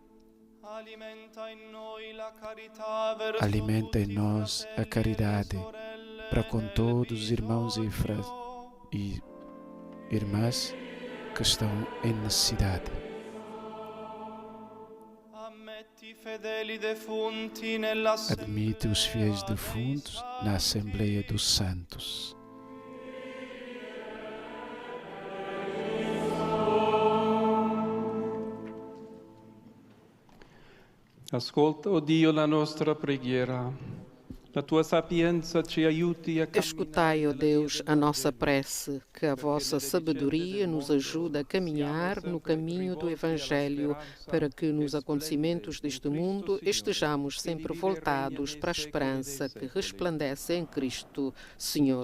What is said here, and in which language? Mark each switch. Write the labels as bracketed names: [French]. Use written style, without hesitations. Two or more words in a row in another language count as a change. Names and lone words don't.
[Portuguese] Alimenta em nós a caridade para com todos os irmãos e irmãs que estão em necessidade. Admite os fiéis defuntos na Assembleia dos Santos. [Italian] Ascolta, o Dio, la nostra preghiera. La tua sapienza ci aiuti a [Portuguese] Escutai, ó Deus, a nossa prece, que a vossa sabedoria nos ajude a caminhar no caminho do Evangelho, para que nos acontecimentos deste mundo estejamos sempre voltados para a esperança que resplandece em Cristo, Senhor.